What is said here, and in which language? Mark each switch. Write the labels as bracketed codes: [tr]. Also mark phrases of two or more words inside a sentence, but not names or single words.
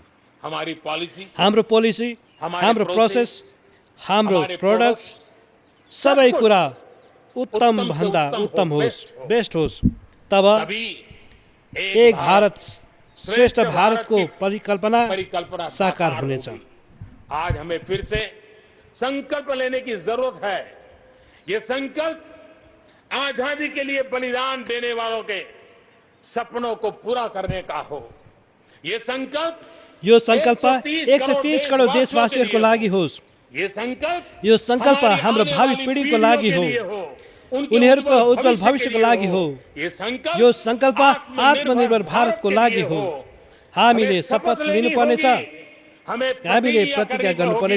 [ne] हाम्रो पोलिसी, हाम्रो प्रोसेस, हाम्रो प्रोडक्ट्स, सबै कुरा उत्तम भन्दा उत्तम होस्, बेस्ट होस्। तब एक भारत श्रेष्ठ भारतको परिकल्पना साकार हुनेछ। [hi] आज हमें फिर से संकल्प लेने की जरूरत है। ये संकल्प आजादी के लिए बलिदान देने वालों के सपनों को पूरा करने का हो। ये संकल्प [ne] यो संकल्प 130 करोड देशवासीहरूको लागि होस्। यो संकल्प हाम्रो भावी पिँढीको लागि हो, उनीहरूको उज्जवल भविष्यको लागि हो। यो संकल्प आत्मनिर्भर भारतको लागि हो। हामीले शपथ लिनुपर्नेछ, हामीले प्रतिज्ञा गर्नुपर्नेछ।